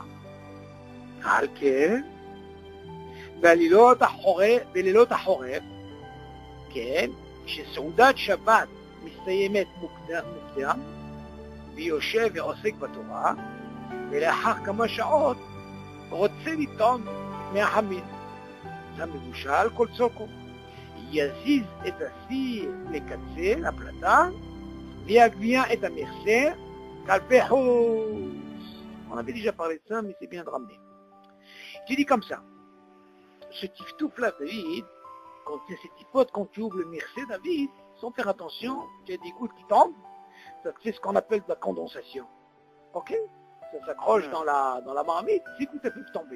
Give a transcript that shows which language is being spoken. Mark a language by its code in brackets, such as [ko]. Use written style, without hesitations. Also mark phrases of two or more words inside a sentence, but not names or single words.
[he] על כן, בלילות החורף, כן, שסעודת שבת מסתיימת מוקדם, ויושב ועוסק בתורה, ולאחר כמה שעות רוצה לטעום מהחמין. המבושל כל צוקו. יזיז את הסיר לקצה, לפלטה, ויגביה את המכסה כלפי חוץ. [fr] On avait déjà parlé de ça, mais c'est bien de ramener. Tu dis comme ça. Ce tiftouf-là, David, quand tu as ces tipotes, quand tu ouvres le mircé, David, sans faire attention, tu as des gouttes qui tombent. C'est ce qu'on appelle de la condensation. Ok? Ça s'accroche dans la marmite, ces gouttes elles peuvent tomber.